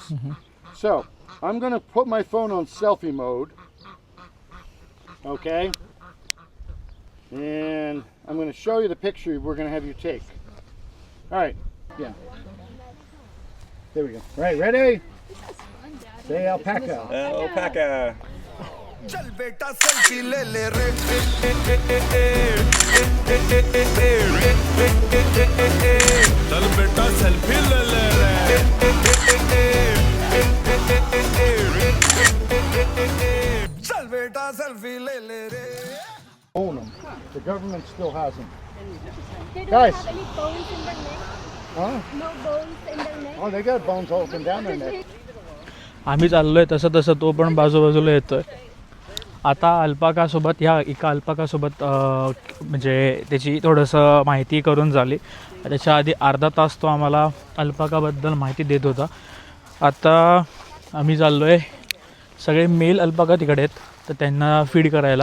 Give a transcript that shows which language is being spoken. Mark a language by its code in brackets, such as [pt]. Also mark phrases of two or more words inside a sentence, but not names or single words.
[en] So I'm going to put my phone on selfie mode. Okay? And I'm going to show you the picture we're going to have you take. All right. Yeah. There we go. All right, ready? Say alpaca. Alpaca. [hi] चल बेटा सेल्फी ले ले रे चल बेटा सेल्फी ले ले रे चल बेटा सेल्फी ले ले रे. [en] Own them. The government still has them. Guys. Any bones in their neck? Huh? No bones in their neck? Oh, they got bones all up and down their neck. [mr] आम्ही चाललोय तसं तसं तो पण बाजूबाजूला येतोय. आता अल्पाकासोबत ह्या एका अल्पाकासोबत म्हणजे त्याची थोडंसं माहिती करून झाली. त्याच्या आधी अर्धा तास तो आम्हाला अल्पाकाबद्दल माहिती देत होता. आता आम्ही चाललो आहे, सगळे मेल अल्पाका तिकडे आहेत तर त्यांना फीड करायला.